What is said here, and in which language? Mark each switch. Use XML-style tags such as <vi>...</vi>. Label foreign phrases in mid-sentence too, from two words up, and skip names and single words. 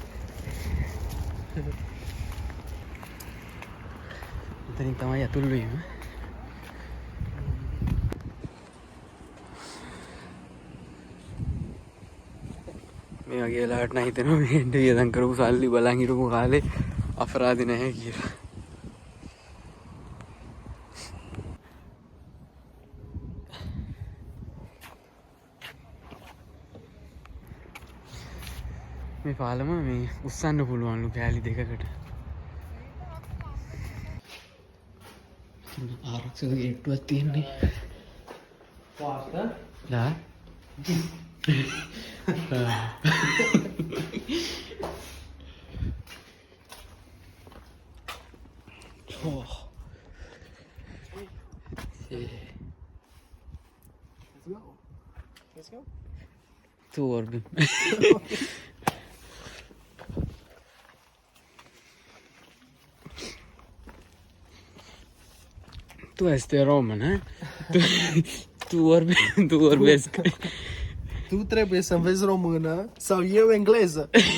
<si>Tadi tamai ya tulu ya. මේ වගේ වෙලාවට නම් හිතෙනවා මේෙන්ට වියදම් කරපු සල්ලි බලන් හිටපු කාලේ අපරාධ නැහැ කියලා. මේ පාලම මේ උස්සන්න පුළුවන්ලු කෑලි දෙකකට. ආරක්ෂක ගේට්ටුවක් තියෙන්නේ.</si> <en>Faster. ලා oh. Let's go.</en> <ro>Tu orbi. Tu este român, eh? Tu vorbesc. Tu trebuie să înveți română sau eu engleză.</ro>